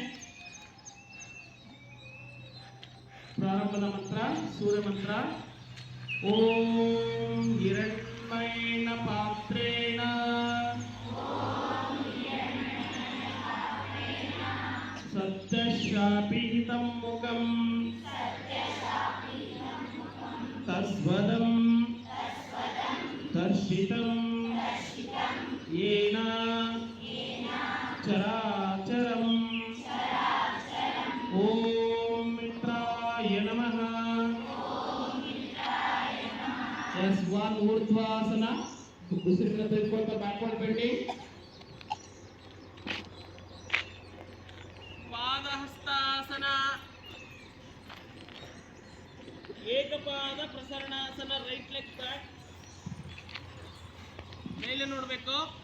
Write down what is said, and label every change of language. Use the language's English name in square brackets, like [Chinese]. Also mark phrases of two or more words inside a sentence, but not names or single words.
[Kannada] ಪ್ರಾರಂಭದ ಮಂತ್ರ ಸೂರ್ಯ ಮಂತ್ರ. [Sanskrit] ಓಂ ಹಿರಣ್ಮಯೇನ ಪಾತ್ರೇಣ ಸತ್ಯಶಾಪಿಹಿತಂ ಮುಖಂ ತಸ್ವದಂ ದರ್ಶಿತಂ येन चराचरम्. ओम मित्राय नमः. S1 ऊर्ध्वासನ. [Kannada] ಉಸಿರನ್ನ ತೆಗೆದುಕೊಂಡು [English] backward bending. [Kannada] ಪಾದಹಸ್ತಾಸನ, ಏಕಪಾದ ಪ್ರಸರಣಾಸನ. [English] right leg back [Kannada] ಮೇಲೆ ನೋಡಬೇಕು.